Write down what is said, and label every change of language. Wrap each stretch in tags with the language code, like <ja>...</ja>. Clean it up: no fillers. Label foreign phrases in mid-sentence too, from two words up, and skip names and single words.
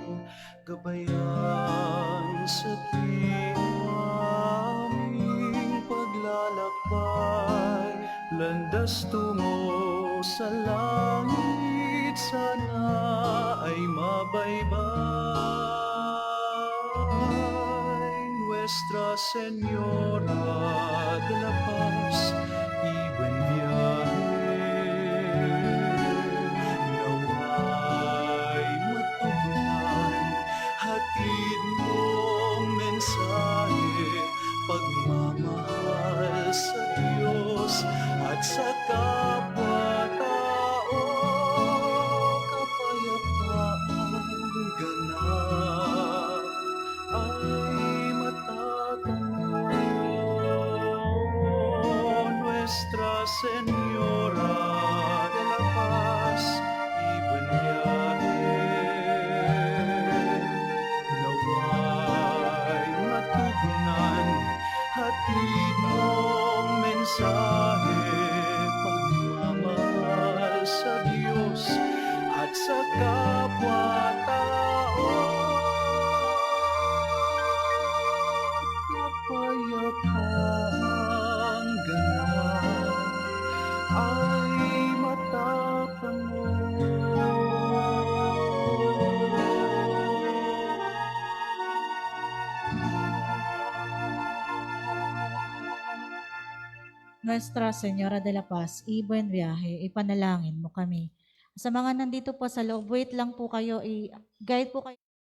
<tl>Gabayan sa aming paglalakbay, landas tungo sa langit, sana ay mabaybay.</tl> <es>Nuestra Señora de la Paz y buen viaje,</es> <tl>naway matugnan, hatid mong mensahe, pagmamahal sa Diyos at sa kapwa-tao, kapayapaan ganap ay matatangon.</tl> <es>Nuestra Señora de la Paz y buen viaje,</es> <tl>naway matugnan, hatid mong mensahe, pagmamahal sa Diyos at sa kapwa-tao, kapayapaan ganap ay</tl> <es>Nuestra Señora de la Paz, y buen viaje,</es> <tl>ipanalangin mo kami. Sa mga nandito po sa loob, wait lang po kayo, i-guide po kayo.</tl>